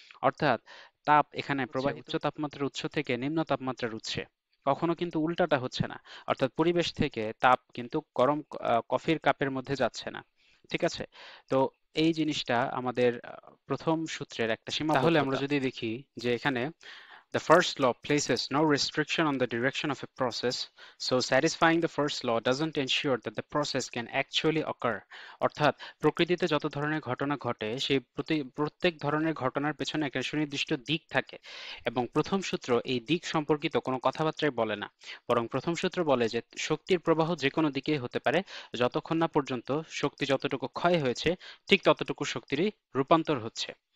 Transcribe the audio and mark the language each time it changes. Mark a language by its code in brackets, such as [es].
[bn] অর্থাৎ তাপ এখানে প্রবাহিত উচ্চ তাপমাত্রার উৎস থেকে নিম্ন তাপমাত্রার উৎসে, কখনো কিন্তু উল্টাটা হচ্ছে না। অর্থাৎ পরিবেশ থেকে তাপ কিন্তু গরম কফির কাপের মধ্যে যাচ্ছে না। ঠিক আছে? তো এই জিনিসটা আমাদের প্রথম সূত্রের একটা সীমাবদ্ধতা। তাহলে আমরা যদি দেখি যে এখানে [en] the first law places no restriction on the direction of a process, so satisfying the first law doesn't ensure that the process can actually occur. [bn] অর্থাৎ প্রকৃতিতে যত ধরনের ঘটনা ঘটে সেই প্রত্যেক ধরনের ঘটনার পেছনে একটা সুনির্দিষ্ট দিক থাকে, এবং প্রথম সূত্র এই দিক সম্পর্কিত কোনো কথাবার্তাই বলে না। বরং প্রথম সূত্র বলে যে শক্তির প্রবাহ যে কোনো দিকেই হতে পারে, যতক্ষণ না পর্যন্ত শক্তি যতটুকু ক্ষয় হয়েছে ঠিক ততটুকু শক্তিরই রূপান্তর হচ্ছে।